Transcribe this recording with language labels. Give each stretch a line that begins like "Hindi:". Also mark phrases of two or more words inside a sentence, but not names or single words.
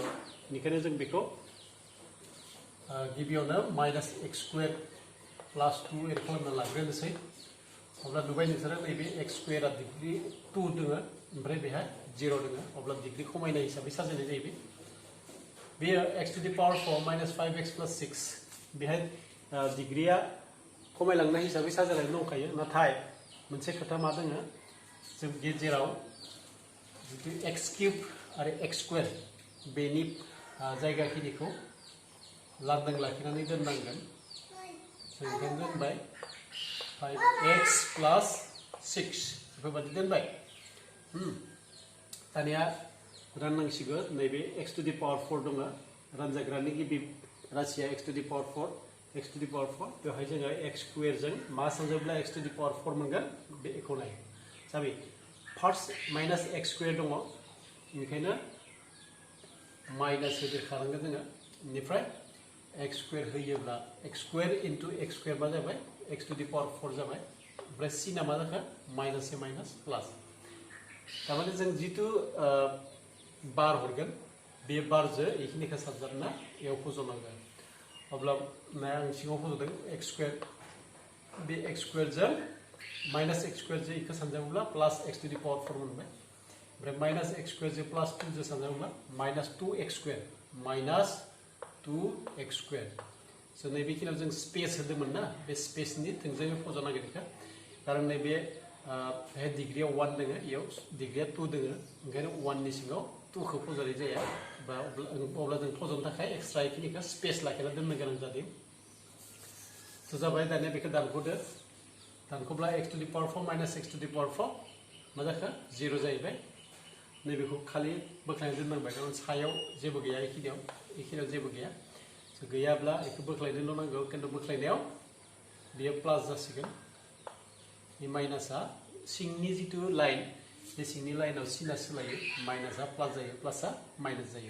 Bodo: बेनिखायनो जों बेखौ गिबियावनो
English: minus x square plus 2
Bodo: एड खालामना लाग्रोनोसै। अब्ला नुबाय नोंसोरो नैबे
English: x square degree 2
Bodo: दङ ओमफ्राय बेहाय 0 दङ। अब्ला डिग्री खमायनाय हिसाबै साजायनाय जायो। बेयो
English: x to the power 4 minus 5x plus 6
Bodo: बेहाय डिग्रीया खमायलांनाय हिसाबै साजायनाय दंखायो। नाथाय मोनसे खोथा मा दङ, जों गेजेराव जितु
English: x cube
Bodo: आरो
English: x square
Bodo: बेनि जायगाखिनिखौ लांदां लाखिनानै दोननांगोन। जों दोनबाय
English: 5x plus 6
Bodo: बेफोरबायदि दोनबाय। दानिया राननांसिगौ। नैबे
English: x to the power 4
Bodo: दङ, रानजाग्रानि गिबि राशिया
English: x to the power 4, x to the power 4
Bodo: बेवहाय जोङो
English: x square
Bodo: मा सानजोब्ला
English: x to the power 4
Bodo: मोनगोन बेखौ नाय। जाबाय
English: first minus x square
Bodo: दङ, बेनिखायनो माइनास होदेरखानांगोन जोङो। बेनिफ्राय
English: x square
Bodo: होयोब्ला
English: x square into x square
Bodo: मा जाबाय
English: x to the power 4
Bodo: जाबाय। ओमफ्राय सिना मा जाखो माइनास से
English: minus plus.
Bodo: तारमाने जों जितु बार हरगोन बे बारजों बेखिनिखौ साबजाबना एव फज'नांगोन। अब्ला आं सिङाव फज'दों
English: x square,
Bodo: बे
English: x square minus x square
Bodo: बेखौ सानजाबोब्ला
English: plus x to the power 4
Bodo: मोनबाय। ओमफ्राय
English: minus x square plus 2
Bodo: जों सानजाबोब्ला
English: minus 2x square minus 2x square.
Bodo: स' नैबेखिनियाव जों स्पेस होदोंमोन ना, बे स्पेसनि थोंजोङै फज' नागिरदों। खारन नैबे बेहाय डिग्रीयाव 1 दङ, बेयाव डिग्रीया 2 दङ, ओंखायनो 1 नि सिङाव 2 खौ फज'नाय जाया। बा अब्ला जों फज'नो थाखाय एक्सट्रा बेखिनिखौ स्पेस लाखिना दोननो गोनां जादों। स' जाबाय। दानिया बेखौ दानख'दो। दानख'ब्ला
English: x to the power 4 minus x to the power 4
Bodo: मा जाखो 0 जाहैबाय। नैबेखौ खालि बोख्लायना दोननांबाय, खारन सायाव जेबो गैया, बेखिनियाव जेबो गैया। गैयाब्ला बेखौ बोख्लायनोल' नांगौ, खिन्थु बोख्लायनायाव बेयो प्लास जासिगोन। बे माइनासआ सिंनि जितु लाइन, बे सिंनि लाइनाव सिना सोलायो, माइनासआ प्लास जायो, प्लासआ माइनास जायो।